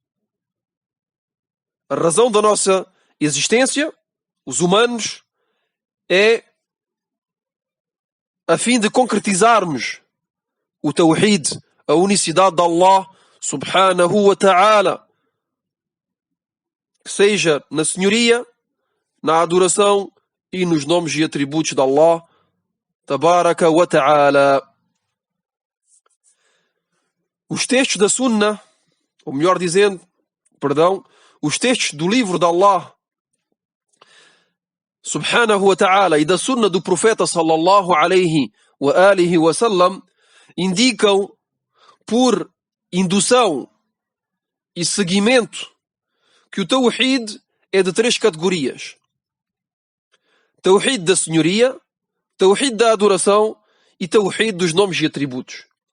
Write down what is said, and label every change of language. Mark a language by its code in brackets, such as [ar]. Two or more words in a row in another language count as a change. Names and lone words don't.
[pt] A razão da nossa existência, os humanos, é a fim de concretizarmos o Tawhid, a unicidade de Allah [ar] سبحانه وتعالى, [pt] que seja na senhoria, na adoração e nos nomes e atributos de Allah [ar] تبارك وتعالى. [pt] Os textos da Sunna, ou melhor dizendo, os textos do livro de Allah [ar] سبحانه وتعالى [pt] e da Sunna do profeta [ar] صلى الله عليه وعلى آله وسلم [pt] indicam por indução e seguimento que o Tawhid é de três categorias: Tawhid da senhoria, Tawhid da adoração e Tawhid dos nomes e atributos.